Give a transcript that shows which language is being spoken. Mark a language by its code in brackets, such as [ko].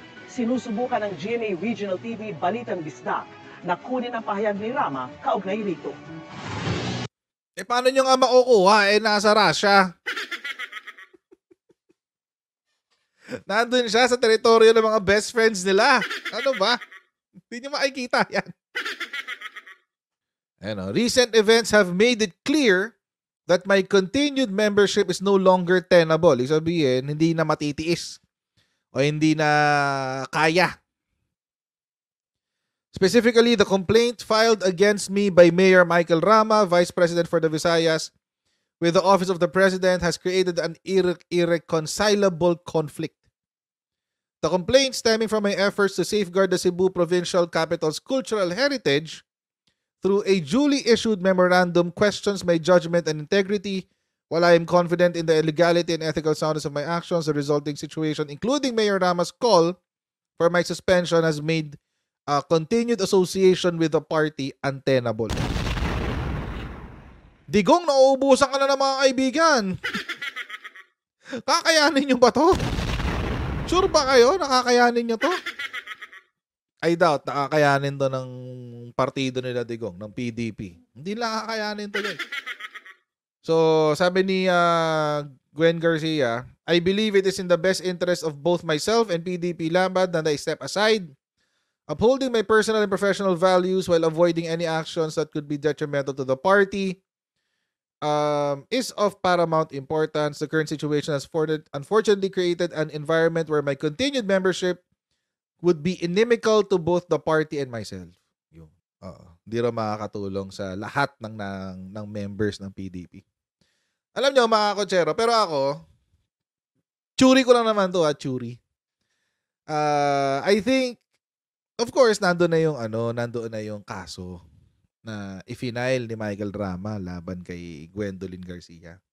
[tl] Sinusubukan ng GMA Regional TV Balitang Bisdak na kunin ang pahayag ni Rama kaugnay rito. Paano nyo nga makukuha? Nasa Russia. Nandun siya sa teritoryo ng mga best friends nila. Ano ba? Hindi nyo makikita yan. [en] Recent events have made it clear that my continued membership is no longer tenable. [tl] Ibig sabihin, hindi na matitiis o hindi na kaya. [en] Specifically, the complaint filed against me by Mayor Michael Rama, Vice President for the Visayas, with the Office of the President has created an irreconcilable conflict. The complaint stemming from my efforts to safeguard the Cebu Provincial Capital's cultural heritage through a duly issued memorandum questions my judgment and integrity. While I am confident in the legality and ethical soundness of my actions, the resulting situation, including Mayor Rama's call for my suspension, has made continued association with the party untenable. [tl] Digong, nauubusan ka na ng mga kaibigan. Kakayanin nyo ba to? Sure ba kayo? Nakakayanin nyo to? [en] I doubt [tl] nakakayanin to ng partido nila Digong, ng PDP. Hindi lang kakayanin to guys. So, sabi ni [en] Gwen Garcia, I believe it is in the best interest of both myself and PDP Laban that I step aside, upholding my personal and professional values while avoiding any actions that could be detrimental to the party. Is of paramount importance. The current situation has unfortunately created an environment where my continued membership would be inimical to both the party and myself. [tl] Yung, di raw makakatulong sa lahat ng members ng PDP. Alam nyo, mga kotsero, pero ako, churi ko lang naman to, churi. [en] I think, of course, [tl] nandoon na yung kaso na i-final ni Michael Rama laban kay Gwendolyn Garcia.